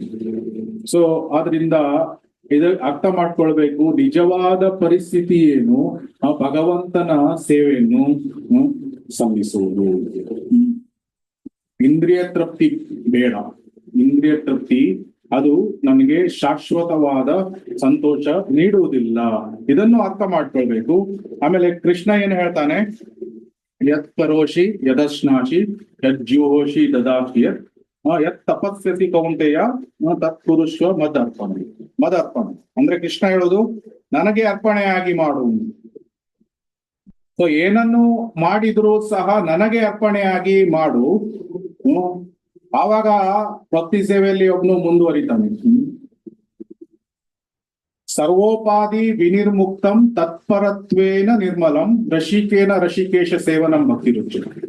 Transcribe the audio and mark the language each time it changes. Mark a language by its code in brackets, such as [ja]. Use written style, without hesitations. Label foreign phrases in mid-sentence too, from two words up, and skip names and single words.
[kn] ಸೊ ಆದ್ರಿಂದ ಅರ್ಥ ಮಾಡ್ಕೊಳ್ಬೇಕು, ನಿಜವಾದ ಪರಿಸ್ಥಿತಿ ಏನು, ಆ ಭಗವಂತನ ಸೇವೆಯನ್ನು ಸಲ್ಲಿಸುವುದು. ಇಂದ್ರಿಯ ತೃಪ್ತಿ ಬೇಡ. ಇಂದ್ರಿಯ ತೃಪ್ತಿ ಅದು ನಮಗೆ ಶಾಶ್ವತವಾದ ಸಂತೋಷ ನೀಡುವುದಿಲ್ಲ. ಇದನ್ನು ಅರ್ಥ ಮಾಡ್ಕೊಳ್ಬೇಕು. ಆಮೇಲೆ ಕೃಷ್ಣ ಏನು ಹೇಳ್ತಾನೆ, [sa] ಯತ್ ಕರೋಷಿ ಯದಶ್ನಾಶಿ ಯಜ್ಜುಹೋಷಿ ದದಾಹ್ಯತ್ ಯತ್ ತಪಸ್ಯಸಿ ಕೌಂತೆಯ ತತ್ ಕುರುಷ್ವ ಮದರ್ಪಣೆ. [kn] ಮದರ್ಪಣೆ ಅಂದ್ರೆ ಕೃಷ್ಣ ಹೇಳೋದು ನನಗೆ ಅರ್ಪಣೆಯಾಗಿ ಮಾಡು. ಸೊ ಏನನ್ನು ಮಾಡಿದ್ರು ಸಹ ನನಗೆ ಅರ್ಪಣೆಯಾಗಿ ಮಾಡು. ಆವಾಗ ಭಕ್ತಿ ಸೇವೆಯಲ್ಲಿ ಒಬ್ನು ಮುಂದುವರಿತಾನೆ. [sa] ಸರ್ವೋಪಾಧಿ ವಿನಿರ್ಮುಕ್ತಂ ತತ್ಪರತ್ವೇನ ನಿರ್ಮಲಂ ರಸಿಕೇನ ರಸಿಕೇಶ ಸೇವನಂ ಭಕ್ತಿ ರುಚಿ.